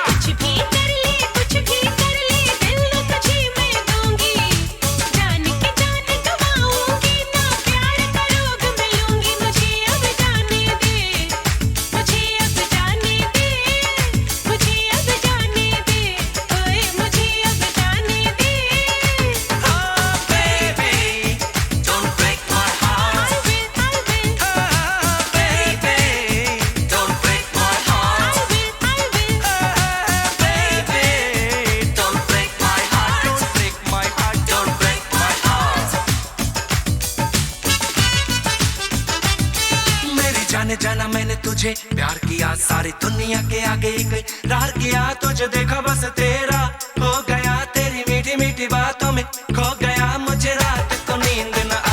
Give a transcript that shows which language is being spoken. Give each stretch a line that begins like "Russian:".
Hindi: कुछ भी कर ले, कुछ भी कर ले, दिल तुझे मैं दूंगी, जान के जान गवाऊंगी ना, प्यार का रोग मैं लूंगी, मुझे अब जाने दे, मुझे अब जाने दे, मुझे अब जाने दे, ओए मुझे अब जाने दे।
English: Oh baby, don't break my heart। I will, Oh baby, don't break my heart। I will, Oh baby, don't break my heart, don't break my heart, don't break my heart।
Hindi: मेरी जाने जाना मैंने तुझे प्यार किया, सारी दुनिया के आगे इकरार किया, तुझे देखा बस तेरा हो गया, तेरी मीठी मीठी बातों में खो गया, मुझे रात को नींद न